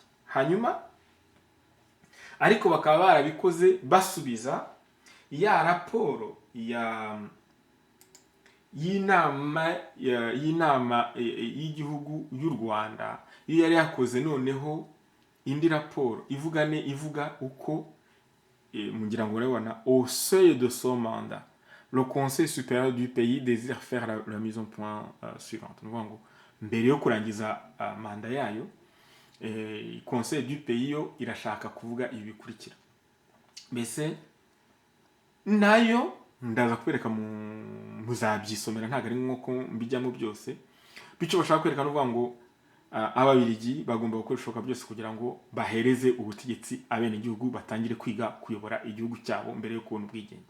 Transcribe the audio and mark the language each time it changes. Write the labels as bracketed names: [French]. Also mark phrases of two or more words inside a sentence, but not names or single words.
[Kinyarwanda] Hanyuma ariko bakaba barabikoze basubiza ya raporo y'inama y'igihugu y'u Rwanda, iyo yari yakoze noneho indi raporo ivuga uko mugira ngo urabona, [French] au seuil de son mandat le conseil supérieur du pays désire faire la mise en point suivante. [Kinyarwanda] Ni ngo mbere yo kurangiza manda yayo, [French] conseil du pays [Kinyarwanda] yo irashaka kuvuga ibi bikurikira. Mbese nayo ndaza kwereka muzabyisomera, ntabwo ari nk'uko mbijyamo byose. Bityo bashaka kwerekana uvuga ngo ababiligi bagomba gukora ibishoboka byose kugira ngo bahereze ubutegetsi abenegihugu, batangire kwiga kuyobora igihugu cyabo mbere yo kubona ubwigenge.